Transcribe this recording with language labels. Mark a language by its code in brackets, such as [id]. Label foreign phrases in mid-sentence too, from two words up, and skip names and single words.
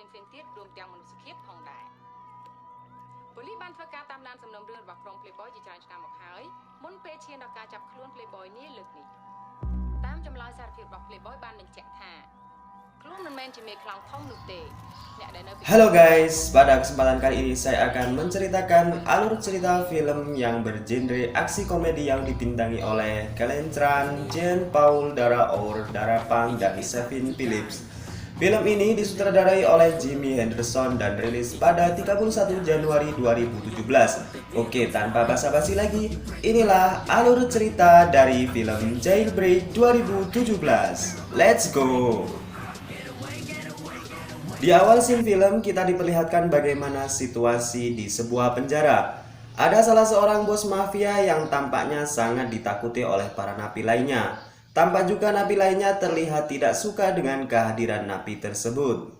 [km] ផ្សេងទៀតរួមទាំងមនុស្សភាពផងដែរប៉ូលីសបានធ្វើការតាមដានសំណុំរឿងរបស់ក្រុម Playboy ជាច្រើនឆ្នាំមកហើយមុនពេលឈានដល់ការចាប់ខ្លួន Playboy នេះលើកនេះតាមចម្លើយសារភាពរបស់ Playboy បានបញ្ជាក់ថាខ្លួនមិនមែនជាមេខ្លោងធំនោះទេអ្នកដែលនៅ [id] Halo guys, pada kesempatan kali ini saya akan menceritakan alur cerita film yang bergenre aksi komedi yang dibintangi oleh Kellen Tran, Jean Paul Daraour, Darapang, dan Kevin Phillips. Film ini disutradarai oleh Jimmy Henderson dan rilis pada 31 Januari 2017. Oke, tanpa basa-basi lagi, inilah alur cerita dari film Jailbreak 2017. [en] Let's go! [id] Di awal scene film kita diperlihatkan bagaimana situasi di sebuah penjara. Ada salah seorang bos mafia yang tampaknya sangat ditakuti oleh para napi lainnya. Tampak juga napi lainnya terlihat tidak suka dengan kehadiran napi tersebut.